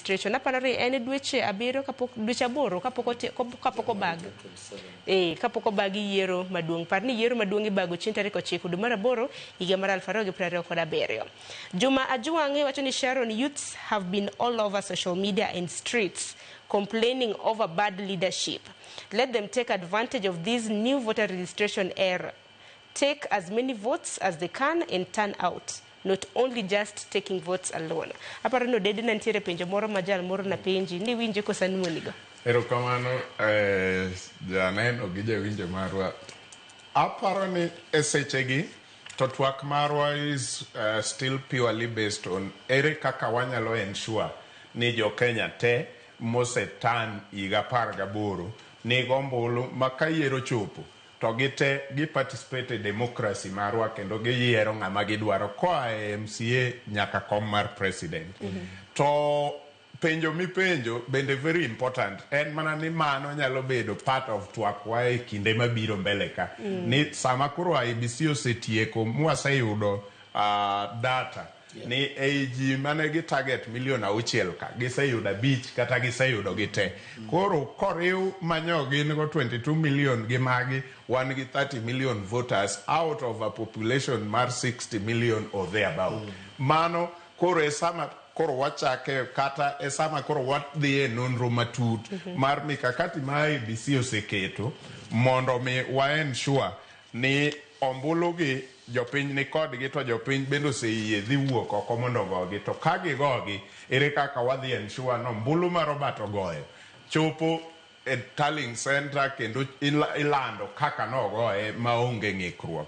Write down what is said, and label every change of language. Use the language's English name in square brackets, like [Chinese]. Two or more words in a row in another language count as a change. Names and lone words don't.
[Luo (Kenya and Tanzania)] registration. Aparore en dweche abiro dweche aboro kapok obag. Kapok obag yiero maduong'. Par ni yiero maduong' ibago chieng' tarik 9 dwe mar aboro higa mar 2027. [English] Juma Ajwang' [Luo (Kenya and Tanzania)] wacho ni [English] Sharon, youths have been all over social media and streets complaining over bad leadership. Let them take advantage of this new voter registration era. Take as many votes as they can and turn out. Not only just taking votes alone. [Luo (Kenya and Tanzania)] Aparo no Odede nantiere penjo moro majal moro na penji ni winje kosa nuonigo. Erokamano janeno gi jawinjo marwa. Aparo ni esechegi to twak marwa [English] is still purely based on [Luo (Kenya and Tanzania)] ere kaka wanyalo ensure ni jo Kenya te mosetan higa 18 ni gombulu makayiero chopo to gite gi participate e democracy marwa kendo giyiero ng'ama gidwaro koa e MCA nyaka kom mar president. To penjo mipenjo bende [English] very important [Luo (Kenya and Tanzania)] en mana ni mano nyalo bedo [English] part of [Luo (Kenya and Tanzania)] twak wa e kinde mabiro mbele ka. Ni sama koro IEBC osetieko mwaseyudo data ni AG mane gi target milion 6 ka giseyudo 5 kata giseyudo gite. Koro koriw manyo gin go 22 million gi magi wan gi 30 [English] million voters out of a population [Luo (Kenya and Tanzania)] mar 60 [English] million or thereabout. [Luo (Kenya and Tanzania)] Mano koro esama koro wachake kata esama koro wadhi e nonro matut mar mikakati ma IEBC oseketo mondo mi wa ensure ni ombulugi jopiny ni kodgi to jopiny bendo oseyie dhi wuok oko mondo gogi to ka gigogi ere kaka wadhi ensure no mbulu ma Robert ogoyo chopo e [English] tallying center [Luo (Kenya and Tanzania)] kendo ilando kaka nogoye maonge ng'ikruok.